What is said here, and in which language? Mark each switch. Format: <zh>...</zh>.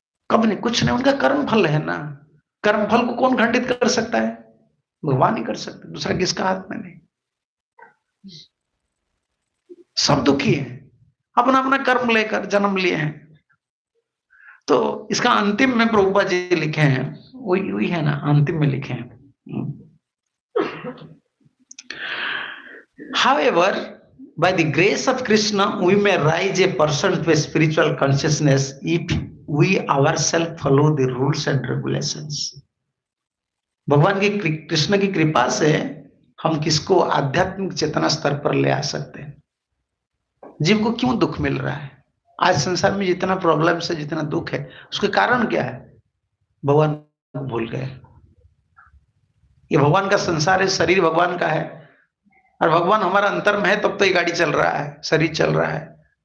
<hi>कब नहीं, कुछ नहीं। उनका कर्म फल है ना। कर्म फल को कौन खंडित कर सकता है? भगवान ही कर सकते, दूसरा किसका हाथ में नहीं। सब दुखी है, अपना अपना कर्म लेकर जन्म लिए हैं। तो इसका अंतिम में प्रभुपाद जी लिखे हैं,</hi> <en>वही है ना, अंतिम में लिखे हैं, however, by the grace of Krishna, we may rise a person to a spiritual consciousness if we ourselves follow the rules and regulations.</en> <hi>भगवान की, कृष्ण की कृपा से हम किसको आध्यात्मिक चेतना स्तर पर ले आ सकते हैं। जीव को क्यों दुख मिल रहा है? आज संसार में जितना प्रॉब्लम है, जितना दुख है, उसके कारण क्या है? भगवान को भूल गए। ये भगवान का संसार है, शरीर भगवान का है, और भगवान हमारा अंतर में है, तब तो ये गाड़ी चल रहा है, शरीर चल रहा है।</hi>